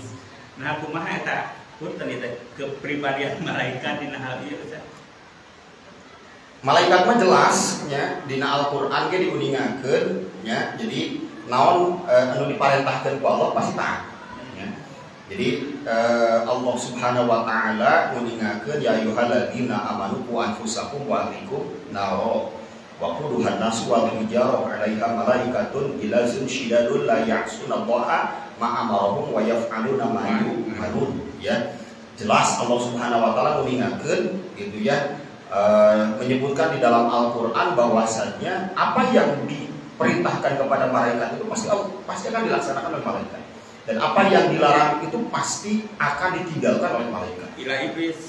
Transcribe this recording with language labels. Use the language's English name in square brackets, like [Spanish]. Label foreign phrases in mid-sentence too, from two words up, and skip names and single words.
[Sundanese] Nah kumaha eta punten eta kepribadian malaikat dina hal ieu Ustaz? Malaikat mah jelas nya dina Al-Qur'an ge diuningakeun nya. Jadi naon anu diparentahkeun ku Allah pasti taat. [Arabic] Jadi الله سبحانه وتعالى nguningakeun يا أيها الذين آمنوا قوا أنفسكم وأهليكم نارا وقودها الناس والحجارة عليها ملائكة غلاظ شداد لا يعصون الله ما أمرهم ويفعلون ما يؤمرون ya. [Indonesian] Jelas [Arabic] الله سبحانه وتعالى [Indonesian] nguningakeun gitu ya menyebutkan di dalam Al-Qur'an bahwasanya apa yang diperintahkan kepada malaikat itu pasti akan dilaksanakan oleh malaikat. Dan apa yang dilarang itu pasti akan ditinggalkan oleh malaikat. [Arabic] إلا إبليس.